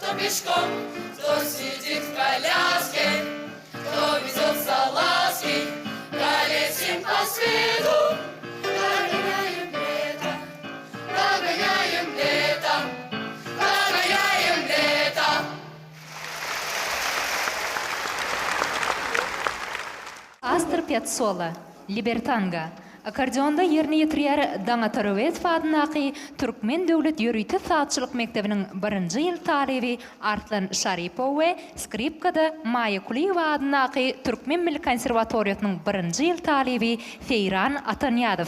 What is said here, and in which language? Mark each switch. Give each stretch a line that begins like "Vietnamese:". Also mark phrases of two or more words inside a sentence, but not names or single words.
Russian: пешком, кто сидит в коляске, кто везет салазки, колесим по свету. Догоняем лето, догоняем лето, догоняем лето. Астр Пьяццола, Либертанга.
Turkmen: Akkordeonda yerini ýetirýär Daňa Tarowetov adynaky Türkmen Döwlet Ýöreýte Saatçylyk Mektebiniň 1-nji ýyl talebi Artlan Şaripow we skripkada Maya Kuliýewa adynaky Türkmen Milli Konserwatoriýasynyň 1-nji ýyl talebi Seyran Atanýadow.